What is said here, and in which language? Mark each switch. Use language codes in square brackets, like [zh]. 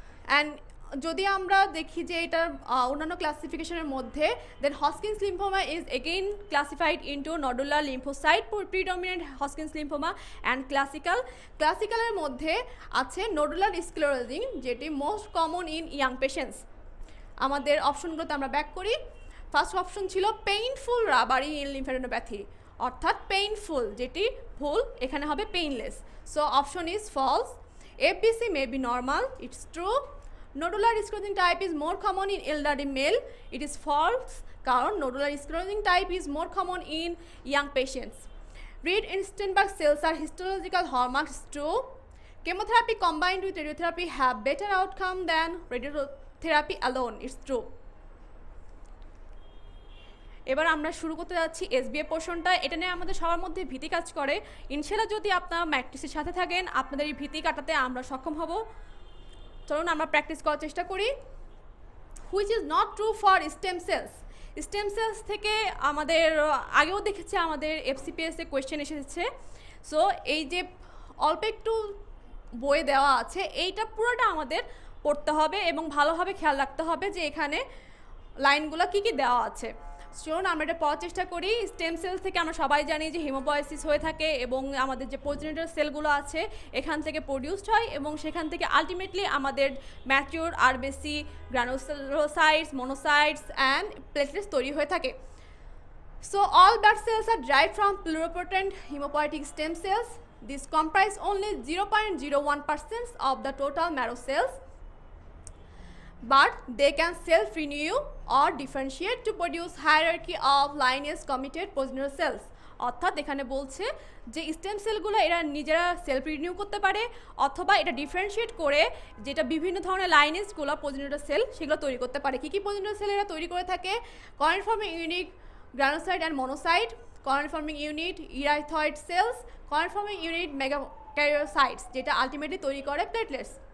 [en] and [bn] যদি আমরা দেখি যে এটার অন্যান্য ক্লাসিফিকেশনের মধ্যে, [en] Then Hodgkin's lymphoma is again classified into nodular lymphocyte predominant Hodgkin's lymphoma and ক্লাসিক্যালের মধ্যে আছে nodular sclerosing, যেটি most common in young patients. [bn] আমাদের অপশনগুলোতে আমরা ব্যাক করি। ফার্স্ট অপশন ছিল [en] painful rubbery in lymphadenopathy, [bn] অর্থাৎ পেইনফুল যেটি ভুল, এখানে হবে painless. [en] So option is false. FBC may be normal, it's true. Nodular sclerosing type is more common in elderly male, it is false কারণ nodular sclerosing type is more common in young patients. Red Steinberg cells are histological hallmarks, true. Chemotherapy combined with radiotherapy have better outcome than radiotherapy alone, it's true. [bn] এবার আমরা শুরু করতে যাচ্ছি SBA পোর্শনটা। এটা নিয়ে আমাদের সবার মধ্যে ভীতি কাজ করে। ইনশাআল্লাহ যদি আপনারা ম্যাট্রিক্সের সাথে থাকেন আপনাদের এই ভীতি কাটাতে আমরা সক্ষম হব। চলুন আমরা প্র্যাকটিস করার চেষ্টা করি। [en] Which is not true for stem cells. [bn] Stem cells থেকে আমাদের আগেও দেখেছি আমাদের FCPS এ কোয়েশ্চেন এসেছে। সো এই যে অল্প একটু বই দেওয়া আছে এইটা পুরোটা আমাদের পড়তে হবে এবং ভালোভাবে খেয়াল রাখতে হবে যে এখানে লাইনগুলো কী কী দেওয়া আছে। চলুন আমরা এটা পড়ার চেষ্টা করি। স্টেম সেল থেকে আমরা সবাই জানি যে হিমোপয়েসিস হয়ে থাকে এবং আমাদের যে প্রোজেনিটর সেলগুলো আছে এখান থেকে প্রডিউসড হয় এবং সেখান থেকে আলটিমেটলি আমাদের ম্যাচিউর আরবিসি, গ্রানুলোসাইটস, মোনোসাইটস অ্যান্ড প্লেটলেটস তৈরি হয়ে থাকে। [en] So all blood cells are derived from pluripotent hemopoietic stem cells. This comprise only 0.01% of the total marrow cells, but they can self-renew or differentiate to produce hierarchy of lineage committed progenitor cells. [bn] অর্থাৎ এখানে বলছে যে stem সেলগুলো এরা নিজেরা self renew করতে পারে অথবা এটা ডিফারেন্সিয়েট করে যেটা বিভিন্ন ধরনের লাইনেজগুলো প্রজেনিটর সেল সেগুলো তৈরি করতে পারে। কী কী প্রজেনিটর সেল এরা তৈরি করে থাকে? [en] Colony forming unit granulocyte and monocyte, colony forming unit erythroid cells, colony forming unit megakaryocytes যেটা ultimately তৈরি করে platelets.